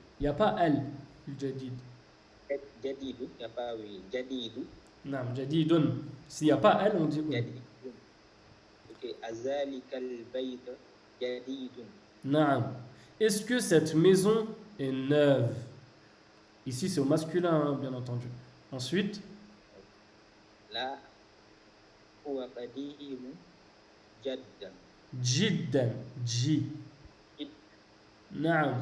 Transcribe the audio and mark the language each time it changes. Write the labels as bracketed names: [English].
[French] Il n'y a pas al, الجديد. جديد, il n'y a pas oui. [Arabic] جديد. نعم, جديد. [French] S'il n'y a pas al, on dit [Arabic] جديد. Ok, أذلك البيت جديد. نعم. [French] Est-ce que cette maison est neuve? Ici, c'est au masculin, hein, bien entendu. Ensuite, [Arabic] لا هو قديم جدا. جدا. جي. نعم.